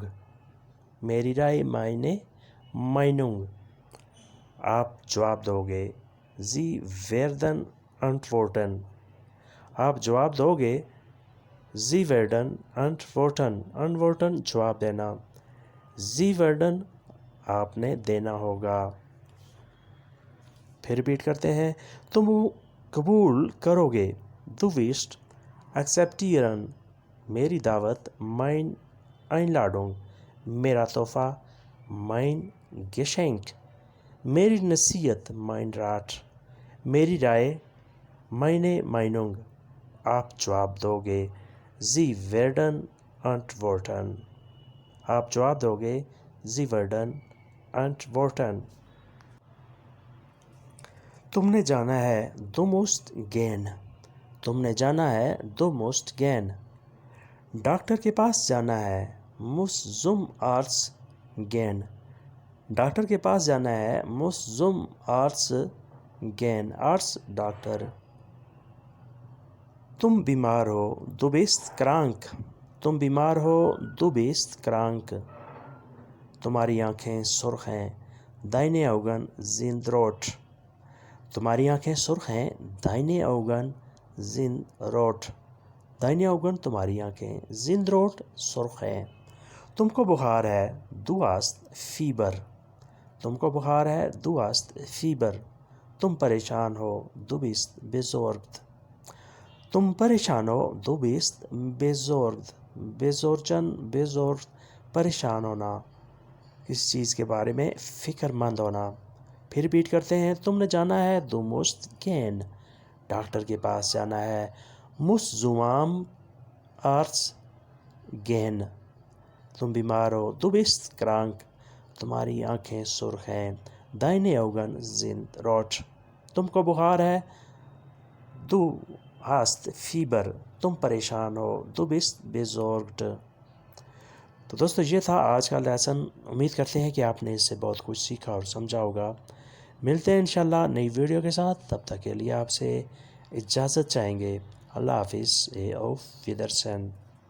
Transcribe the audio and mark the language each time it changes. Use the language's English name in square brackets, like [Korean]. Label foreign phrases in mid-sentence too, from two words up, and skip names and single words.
[Urdu] میری رائے [German] meine Meinung. [Urdu] آپ جواب دو گے. [German] Sie werden antworten. [Urdu] آپ جواب دو گے. [German] Sie werden antworten. [Urdu] Antworten جواب دینا. [German] Sie werden [Urdu] آپ نے دینا ہوگا. پھر ریپیٹ کرتے ہیں. تم قبول کرو گے. [German] Du wirst akzeptieren. [Urdu] میری دعوت [German] mein Einladung. [Urdu] میرا تحفہ [German] mein Geschenk. [Urdu] میری نصیحت [German] mein Rat. [Urdu] میری رائے [German] meine Meinung. [Urdu] آپ جواب دو گے. [German] Sie werden antworten. [Urdu] آپ جواب دو گے. [German] Sie werden antworten. [Urdu] تم نے جانا ہے. [German] Du musst gehen. [Urdu] تم نے جانا ہے. [German] Du musst gehen. [Urdu] ڈاکٹر کے پاس جانا ہے. [German] Muss zum Arzt gehen. [Urdu] ڈاکٹر کے پاس جانا ہے. [German] Muss zum Arzt gehen. Arzt ڈاکٹر. [Urdu] تم بیمار ہو. [German] Du bist krank. [Urdu] تم بیمار ہو. [German] Du bist krank. [Urdu] تمہاری آنکھیں سرخ ہیں. [German] Deine Augen sind rot. [Urdu] تمہاری آنکھیں سرخ ہیں. [German] Deine Augen sind rot. Deine Augen [Urdu] تمہاری آنکھیں. [German] sind rot [Urdu] سرخ ہیں. تم کو بخار ہے. [German] Du hast Fieber. [Urdu] تم کو بخار ہے. [German] Du hast Fieber. [Urdu] تم پریشان ہو. [German] Du bist besorgt. [Urdu] تم پریشان ہو. [German] Du bist besorgt. [Urdu] besorgt پریشان ہونا, کسی چیز کے بارے میں فکر مند ہونا. پھر ریپیٹ کرتے ہیں. تم نے جانا ہے. [German] Du musst gehen. [Urdu] ڈاکٹر کے پاس جانا ہے. [German] Muss zum Arzt gehen. [Urdu] تم بیمار ہو. [German] Du bist krank. [Urdu] تمہاری آنکھیں سرخ ہیں. [German] Deine Augen sind rot. [Urdu] تم کو بخار ہے. [German] Du hast Fieber. [Urdu] تم پریشان ہو. [German] Du bist besorgt. [Urdu] تو دوستو یہ تھا آج کا لیسن. امید کرتے ہیں کہ آپ نے اس سے بہت کچھ سیکھا اور سمجھا ہوگا. ملتے ہیں انشاءاللہ نئی ویڈیو کے ساتھ. تب تک کے لیے آپ سے اجازت چاہیں گے. اللہ حافظ. [German] auf Wiedersehen.